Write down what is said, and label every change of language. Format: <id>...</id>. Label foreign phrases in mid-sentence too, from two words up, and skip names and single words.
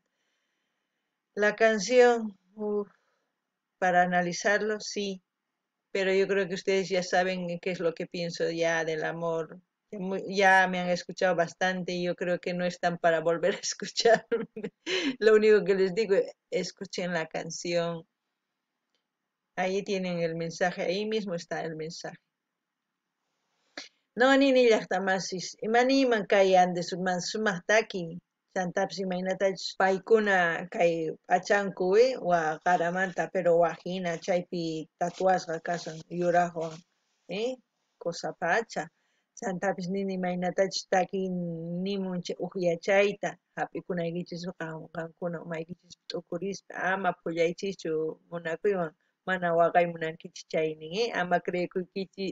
<es>La canción, para analizarlo, sí, pero yo creo que ustedes ya saben qué es lo que pienso ya del amor. Ya me han escuchado bastante y yo creo que no están para volver a escucharme. Lo único que les digo, escuchen la canción. Ahí tienen el mensaje, ahí mismo está el mensaje.</es> <qu>No ni llaqtamasis, imaniman kay Andesman sumaktaki, Santapsi mainatach paykuna kay p'achankuwi wa qaramanta pero wajina chaypi tatuasqa kasan yuraqwan, cosa pacha. Santapis nini mainatach taki nimun uqyachayta hap'ikunaykichis qankuna umaykichis t'ukurispa ama phullaychischu munakuywan mana waqay munankichis chay nin, ama creykuykichis</qu>